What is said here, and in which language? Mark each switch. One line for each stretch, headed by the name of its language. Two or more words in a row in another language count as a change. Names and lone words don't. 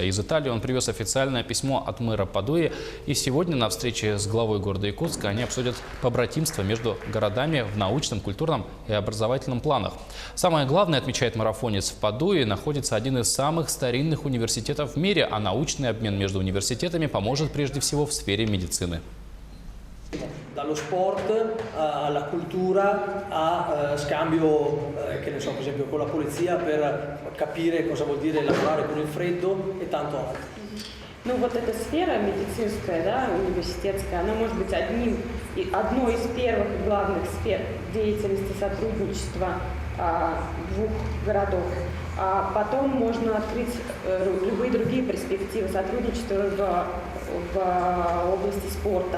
Russian: Из Италии он привез официальное письмо от мэра Падуи. И сегодня на встрече с главой города Якутска они обсудят побратимство между городами в научном, культурном и образовательном планах. Самое главное, отмечает марафонец, в Падуи находится один из самых старинных университетов в мире, а научный обмен между университетами поможет прежде всего в сфере медицины.
Italian: Dallo sport alla cultura a scambio, che ne so, per esempio con la polizia per capire cosa vuol dire lavorare con il freddo e tanto altro.
Russian: Ну вот эта сфера медицинская, да, университетская, она может быть одной из первых главных сфер деятельности сотрудничества двух городов. А потом можно открыть любые другие перспективы сотрудничества в области спорта.